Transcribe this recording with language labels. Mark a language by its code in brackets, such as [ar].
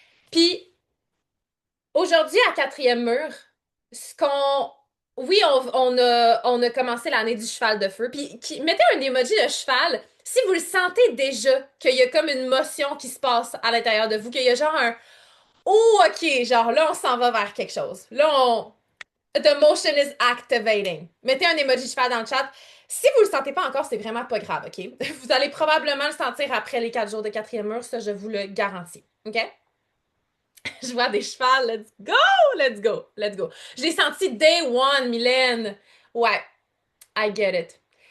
[fr] Puis, aujourd'hui, à quatrième mur, ce qu'on. Oui, on a commencé l'année du cheval de feu. Puis, mettez un emoji de cheval si vous le sentez déjà qu'il y a comme une motion qui se passe à l'intérieur de vous, qu'il y a genre un oh, ok, genre là, on s'en va vers quelque chose. Là, on. [en] The motion is activating. [fr] Mettez un emoji de cheval dans le chat. Si vous le sentez pas encore, c'est vraiment pas grave, ok? Vous allez probablement le sentir après les 4 jours de quatrième mur, ça, je vous le garantis. [en] Ok? [fr] Je vois des chevals. [en] Let's go! Let's go! Let's go! [fr] Je l'ai senti [en] day one, Mylène. [fr] Ouais, [en] I get it.